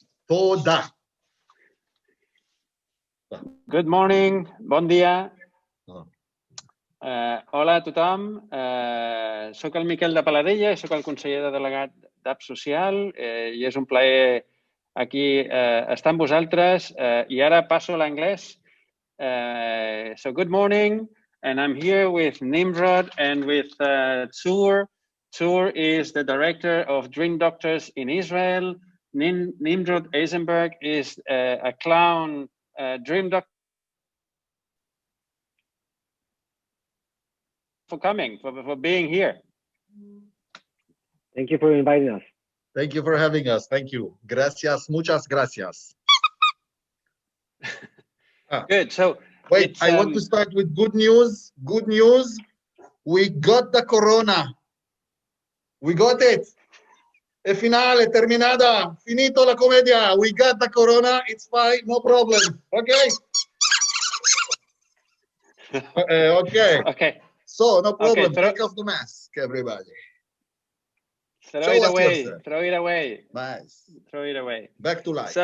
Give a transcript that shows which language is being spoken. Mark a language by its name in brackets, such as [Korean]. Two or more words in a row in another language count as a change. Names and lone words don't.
[Hebrew] Toda. [English] Good morning, [Catalan] bon dia. Oh. Hola a tothom. Soc el Miquel de Paladella, soc el conseller delegat d'App Social i és un plaer aquí estar amb vosaltres. I ara passo a l'anglès. [English] So good morning, and I'm here with Nimrod and with Tsour. Tsour is the director of Dream Doctors in Israel. Nimrod Eisenberg is a clown dream doctor. For coming, for being here. Thank you for inviting us. Thank you for having us. Thank you. [Spanish] Gracias, muchas gracias. [English] Good. So wait, I want to start with good news. Good news. We got the corona. We got it. [Italian] E finale, terminada. Finito la commedia. [English] We got the corona. It's fine. No problem. Okay. Okay. Okay. So, no problem. Okay, Take off the mask, everybody. Throw it away. Throw it away. Nice. Throw it away. Back to life.